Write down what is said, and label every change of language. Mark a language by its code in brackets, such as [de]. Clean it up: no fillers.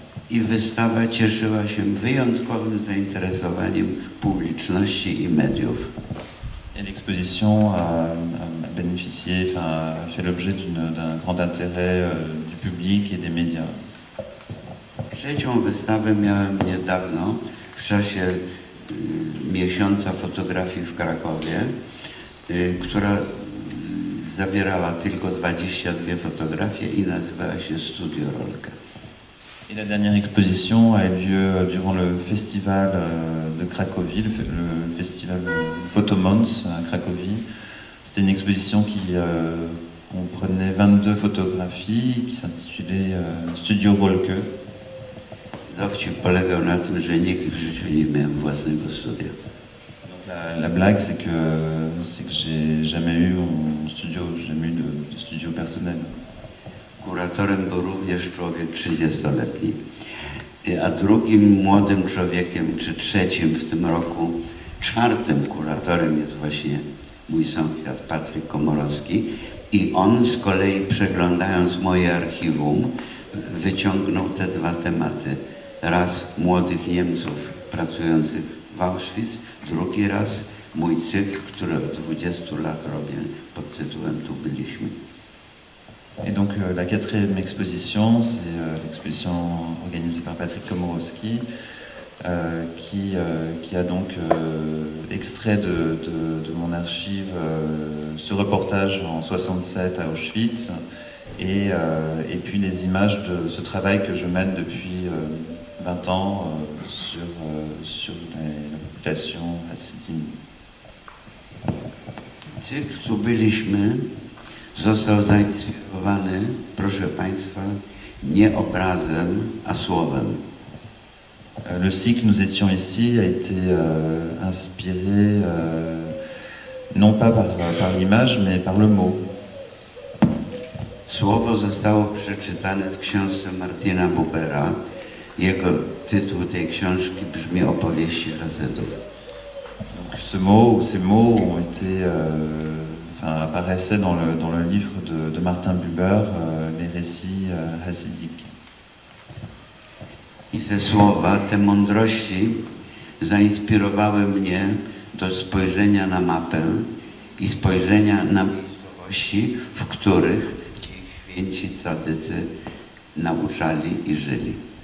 [pl] I wystawa cieszyła się wyjątkowym zainteresowaniem publiczności i mediów. [fr] Et l'exposition a bénéficié, a fait l'objet d'un grand intérêt du public et des médias. [pl] Trzecią wystawę miałem niedawno, w czasie miesiąca fotografii w Krakowie, która zawierała tylko 22 fotografie i nazywała się Studio Rolka. [fr] Et la dernière exposition a eu lieu durant le festival de Cracovie, le festival Photomons à Cracovie. C'était une exposition qui comprenait 22 photographies qui s'intitulait Studio Rolke. [pl] Dowcip polegał na tym, że nigdy w życiu nie miałem własnego studia. [fr] La blague, c'est que j'ai jamais eu mon studio, jamais eu de studio personnel. [pl] Kuratorem był również człowiek 30-letni, a drugim młodym człowiekiem, czy trzecim w tym roku, czwartym kuratorem jest właśnie mój sąsiad Patryk Komorowski, i on z kolei, przeglądając moje archiwum, wyciągnął te dwa tematy. Raz młodych Niemców pracujących w Auschwitz, drugi raz mój cykl, który od 20 lat robię pod tytułem Tu byliśmy. [fr] Et donc la quatrième exposition, c'est l'exposition organisée par Patrick Komorowski, qui a donc extrait de mon archive ce reportage en 67 à Auschwitz et puis des images de ce travail que je mène depuis 20 ans sur la population hasydim. [pl] Cykl, tu byliśmy, został zainspirowany, proszę Państwa, nie obrazem, a słowem. [fr] Le cycle Nous étions ici a été inspiré non pas par l'image, mais par le mot. [pl] Słowo zostało przeczytane w książce Martina Bubera. Jego tytuł tej książki brzmi Opowieści Hazydów. [fr] Ces mots ont été, apparaissaient dans le livre de Martin Buber, les récits hasydiques. [pl] I te słowa, te mądrości zainspirowały mnie do spojrzenia na mapę i spojrzenia na miejscowości, w których ci święci cadycy nauczali i żyli.